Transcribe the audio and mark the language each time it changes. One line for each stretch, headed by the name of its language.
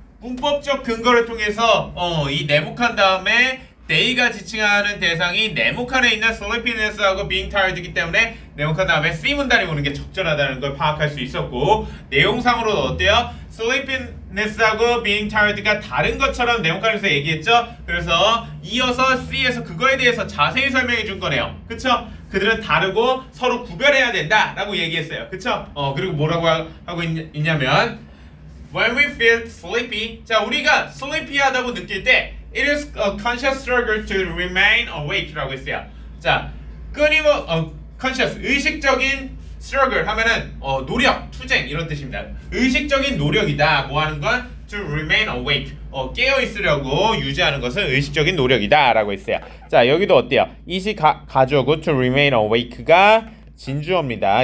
Korean: 문법적 근거를 통해서 이 네모칸 다음에 they가 지칭하는 대상이 네모칸에 있는 sleepiness하고 being tired이기 때문에 네모칸 다음에 C 문단이 오는 게 적절하다는 걸 파악할 수 있었고 내용상으로도 어때요? sleepiness하고 being tired가 다른 것처럼 네모칸에서 얘기했죠? 그래서 이어서 C에서 그거에 대해서 자세히 설명해 준 거네요. 그쵸? 그들은 다르고 서로 구별해야 된다라고 얘기했어요. 그쵸?
English: 그리고 뭐라고 하고 있냐면 when we feel sleepy
Korean: 자, 우리가 sleepy하다고 느낄 때
English: it is a conscious struggle to remain awake라고 했어요.
Korean: 자, conscious 의식적인 struggle 하면은 노력, 투쟁 이런 뜻입니다. 의식적인 노력이다. 뭐 하는 건
English: to remain awake.
Korean: 깨어 있으려고 유지하는 것은 의식적인 노력이다라고 했어요. 자, 여기도 어때요? it이 가주어고 to remain awake가 진주어입니다.